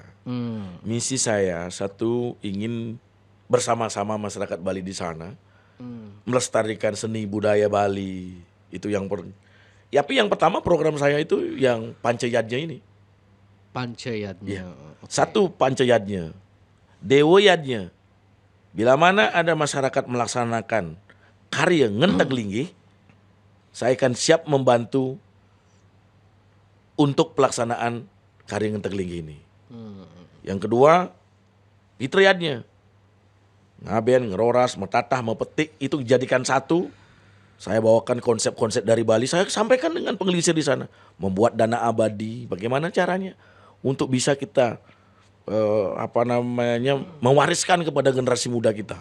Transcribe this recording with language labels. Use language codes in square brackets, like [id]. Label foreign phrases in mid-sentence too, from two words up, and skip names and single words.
[id] Misi saya satu ingin bersama-sama masyarakat Bali di sana melestarikan seni budaya Bali itu yang tapi yang pertama program saya itu yang Pancayadnya ini. Pancayatnya. Satu Pancayadnya, Dewoyadnya. Bila mana ada masyarakat melaksanakan karya ngenteg linggih, saya akan siap membantu untuk pelaksanaan karya ngenteg linggih ini. Yang kedua, Fitriadnya. Ngaben, ngeroras, metatah, mepetik, itu dijadikan satu. Saya bawakan konsep-konsep dari Bali, saya sampaikan dengan pengelisir di sana. Membuat dana abadi, bagaimana caranya untuk bisa kita mewariskan kepada generasi muda kita.